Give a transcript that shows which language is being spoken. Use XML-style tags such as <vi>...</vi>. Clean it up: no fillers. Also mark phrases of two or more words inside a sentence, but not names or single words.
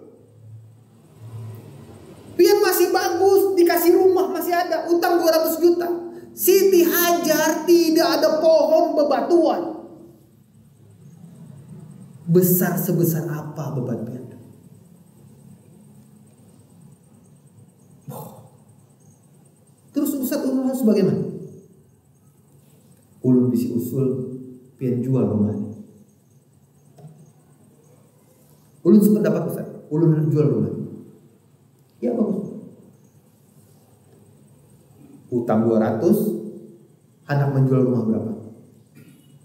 <bjn>Pian masih bagus, dikasih rumah masih ada, utang 200 juta.</bjn> <id>Siti Hajar tidak ada pohon bebatuan.</id> <bjn>Besar sebesar apa beban pian? Terus Ustaz ulun harus bagaimana? Ulun bisi usul pian jual rumah ini. Ulun sependapat Ustaz, ulun jual rumah.</bjn> <id>Ya bagus. Utang 200, anak menjual rumah berapa?</id>